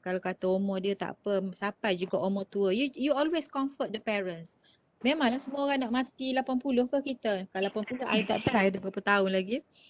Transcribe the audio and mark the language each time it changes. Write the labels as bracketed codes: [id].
[ms] Kalau kata umur dia tak apa, sampai juga umur tua. [en] You always comfort the parents. [ms] Memanglah semua orang nak mati 80 ke kita? Kalau 80 I tak tahu ada berapa tahun lagi.